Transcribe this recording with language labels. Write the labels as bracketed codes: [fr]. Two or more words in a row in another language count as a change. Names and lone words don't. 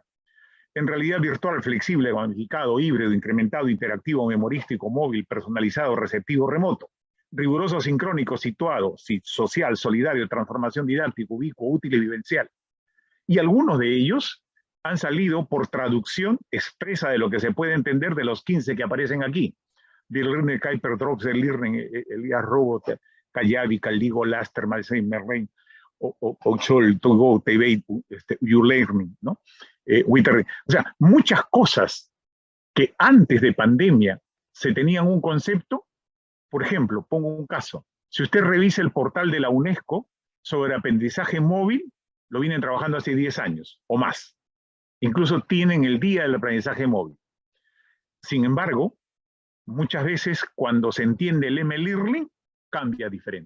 [es] En realidad virtual, flexible, gamificado, híbrido, incrementado, interactivo, memorístico, móvil, personalizado, receptivo, remoto. Riguroso, sincrónico, situado, social, solidario, transformación didáctico, ubicuo, útil y vivencial. Y algunos de ellos han salido por traducción expresa de lo que se puede entender de los 15 que aparecen aquí. Dirlirne, Kuiper, Drops, Dirlirne, Elias Robot, Kayabi, Caldigo, Laster, Malsein, Merrein, Ochol, Togo, Tebeit, Ulearning, ¿no? Wither. O sea, muchas cosas que antes de pandemia se tenían un concepto. Por ejemplo, pongo un caso. Si usted revisa el portal de la UNESCO sobre aprendizaje móvil, lo vienen trabajando hace 10 años o más. Incluso tienen el día del aprendizaje móvil. Sin embargo, muchas veces cuando se entiende el M-Learning, cambia diferente.